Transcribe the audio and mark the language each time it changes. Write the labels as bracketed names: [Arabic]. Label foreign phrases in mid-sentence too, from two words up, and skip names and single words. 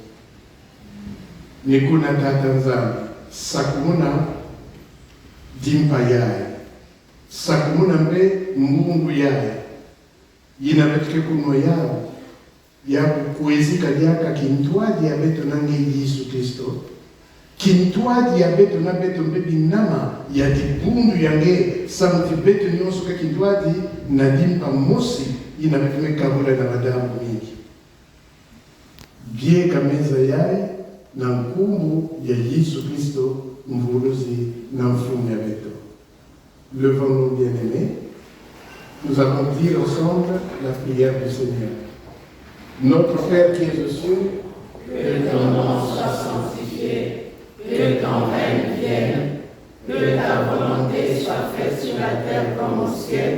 [Kituba (Democratic Republic of Congo)] Nikuna Tata Nzambi, sakumuna dimpa yae, sakumuna mbe mbungu yae, yina betke kuno yao, ya kuezika diaka kintuaji ya beto nange Yesu Kristo, kintuaji ya beto na beto mbe binama ya dibundu yange, samuti beto nyonso ka kintuaji na dimpa mosi, yina betume kabula na madamu mingi. Biega meza yae na mkumbu ya Yesu Kristo mvuluzi na mfumu ya beto. [French] Levons-nous bien-aimés, nous allons dire ensemble la prière du Seigneur. Notre Père qui es aux cieux, que ton nom soit sanctifié, que ton règne vienne, que ta volonté soit faite sur la terre comme au ciel.